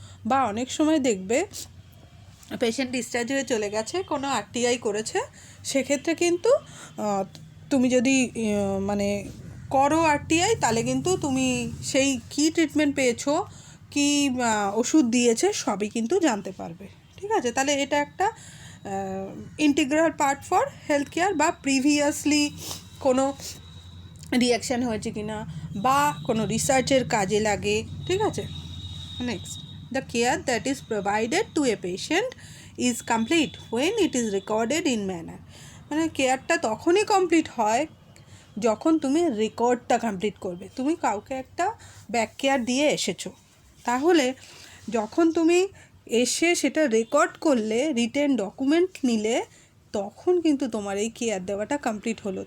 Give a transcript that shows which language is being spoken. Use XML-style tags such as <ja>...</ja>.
<bn>বা অনেক সময় দেখবে পেশেন্ট ডিসচার্জ হয়ে চলে গেছে, কোনো আরটিআই করেছে, সেক্ষেত্রে কিন্তু তুমি যদি মানে করো আরটিআই, তাহলে কিন্তু তুমি সেই কী ট্রিটমেন্ট পেয়েছো, কী ওষুধ দিয়েছে, সবই কিন্তু জানতে পারবে। ঠিক আছে, তাহলে এটা একটা integral part for health care. বা প্রিভিয়াসলি কোনো রিয়াকশান হয়েছে কি না, বা কোনো রিসার্চের কাজে লাগে। ঠিক আছে,</bn> <en>Next, the care that is provided to a patient is complete when it is recorded in manner।</en> <bn>মানে কেয়ারটা তখনই কমপ্লিট হয় যখন তুমি রেকর্ডটা কমপ্লিট করবে। তুমি কাউকে একটা ব্যাক কেয়ার দিয়ে এসেছো, তাহলে যখন তুমি এসে সেটা রেকর্ড করলে, রিটেন ডকুমেন্ট নিলে, তখন কিন্তু তোমার এই কেয়ার দেওয়াটা কমপ্লিট হলো।</bn>